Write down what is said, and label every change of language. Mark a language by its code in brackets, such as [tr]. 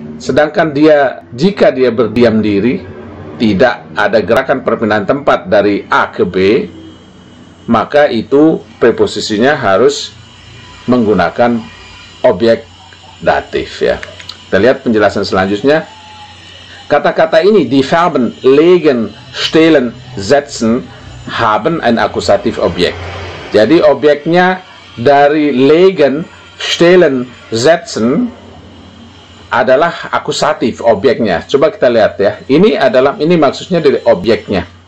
[id] Sedangkan jika dia berdiam diri, tidak ada gerakan perpindahan tempat dari A ke B, maka itu preposisinya harus menggunakan objek datif ya. Kita lihat penjelasan selanjutnya. Kata-kata ini, [de] die Verben legen, stehlen, setzen, haben ein akusatif Objekt. [id] Jadi objeknya dari legen, stehlen, setzen adalah akusatif objeknya. Coba kita lihat ya. Ini maksudnya dari objeknya.